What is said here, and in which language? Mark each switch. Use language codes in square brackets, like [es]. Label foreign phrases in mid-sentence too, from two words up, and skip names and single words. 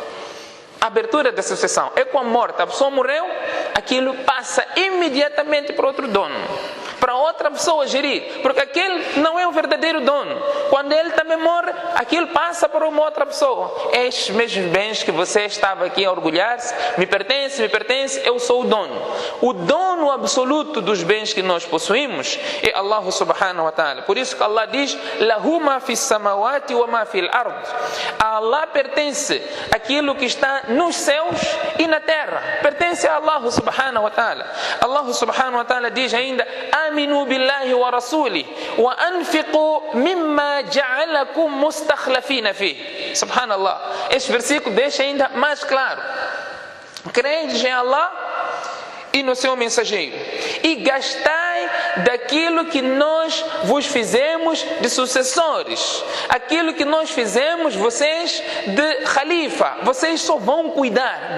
[pt] Abertura da sucessão é com a morte, a pessoa morreu, aquilo passa imediatamente para outro dono, para outra pessoa gerir, porque aquele não é o verdadeiro dono. Quando ele também morre, aquilo passa para uma outra pessoa. Estes mesmos bens que você estava aqui a orgulhar-se, me pertence, eu sou o dono. O dono absoluto dos bens que nós possuímos é Allah [ar] سبحانه وتعالى. [pt] Por isso que Allah diz: [ar] له ما في السماوات وما في الأرض. [pt] A Allah pertence aquilo que está nos céus e na terra. Pertence a Allah [ar] سبحانه وتعالى. [pt] Allah [ar] سبحانه وتعالى [pt] diz ainda: [ar] آمنوا بالله ورسوله وأنفقوا مما جعلكم مستخلفين في. [pt] Subhanallah. Este versículo deixa ainda mais claro: credes em Allah e no seu mensageiro, e gastai daquilo que nós vos fizemos de sucessores, aquilo que nós fizemos vocês de khalifa, vocês só vão cuidar.